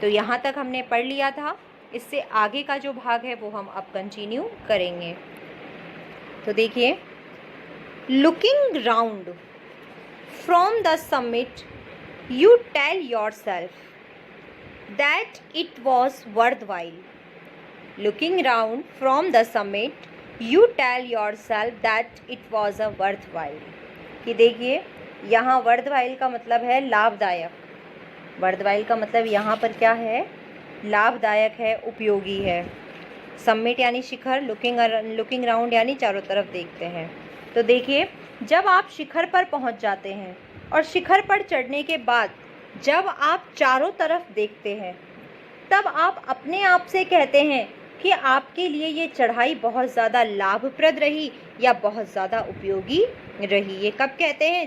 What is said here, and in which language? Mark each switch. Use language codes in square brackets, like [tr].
[hi] तो यहाँ तक हमने पढ़ लिया था. इससे आगे का जो भाग है वो हम अब कंटिन्यू करेंगे. तो देखिए, [en] Looking round from the summit you tell yourself that it was worthwhile. Looking round from the summit, you tell yourself that it was a worthwhile. [hi] कि देखिए, यहाँ worthwhile का मतलब है लाभदायक. worthwhile का मतलब यहाँ पर क्या है? लाभदायक है, उपयोगी है. समिट यानी शिखर, लुकिंग राउंड यानी चारों तरफ देखते हैं. तो देखिए, जब आप शिखर पर पहुँच जाते हैं और शिखर पर चढ़ने के बाद जब आप चारों तरफ देखते हैं, तब आप अपने आप से कहते हैं कि आपके लिए ये चढ़ाई बहुत ज़्यादा लाभप्रद रही या बहुत ज़्यादा उपयोगी रही. ये कब कहते हैं?